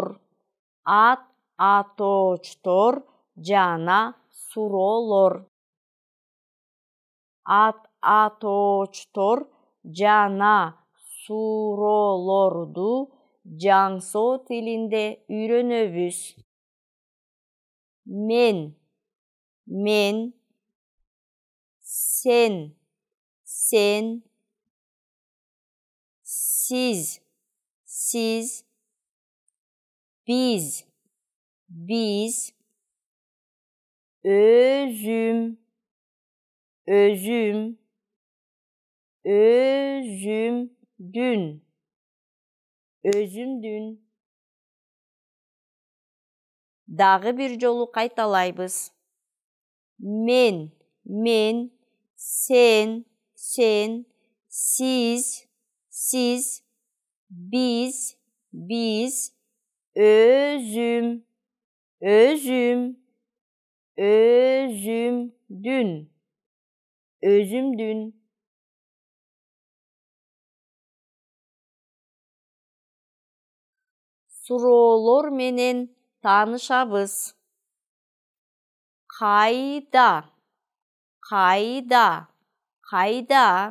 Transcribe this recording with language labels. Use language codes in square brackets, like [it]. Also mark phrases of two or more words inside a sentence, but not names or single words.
[ky] Ат атоочтор жана суроолор. Ат атоочтор жана суроолорду жаңсоо тилинде үйрөнөбүз. Мен, мен. Сен, сен. Сиз, сиз. Биз, биз. Өзүм, өзүм. Өзүмдүн, өзүмдүн. Дагы бир жолу кайталайбыз. Мен, мен. Сен, сен. Сиз, сиз. Биз, биз. Өзүм, өзүм. Өзүмдүн, өзүмдүн. Суроолор менен таанышабыз. Кайда, кайда, кайда.